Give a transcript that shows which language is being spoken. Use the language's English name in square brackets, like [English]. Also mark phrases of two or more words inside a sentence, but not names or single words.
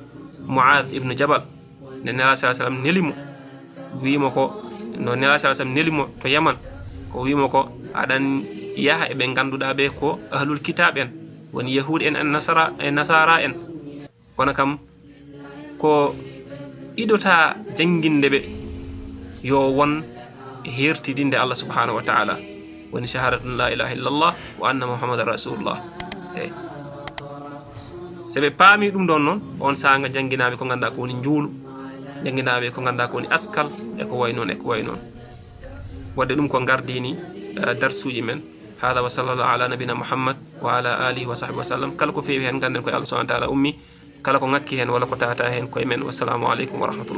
[Fula] Mu'adh ibn Jabal nde Nela sallam nelimo wimo ko no Nela sallam nelimo to Yaman ko wimo ko aɗan yaha eɓe ganduɗa ɓe ko [Arabic] أهل الكتاب [Fula] en woni yahud en nasara en kono kam ko iɗota janginde ɓe yo won hertidinde Allah [Arabic] سبحانه وتعالى [Fula] woni [Arabic] شهادة لا إله إلا الله وأن محمدا رسول الله [Fula] seɓe paami ɗum ɗon noon on sanga janginaɓe ko ganduɗa ko woni njuulu janginaɓe ko ganduɗa ko woni askal e ko way noon wadde ɗum ko gardini darsuji men [Arabic] هذا وصلى الله على نبينا محمد وعلى آله وصحبه وسلم [Fula] kala ko feewi hen ganden koye Allah [Arabic] سبحانه وتعالى [Fula] ummi kala ko ngakki hen walla ko tata hen koye men [Arabic] والسلام عليكم ورحمة الله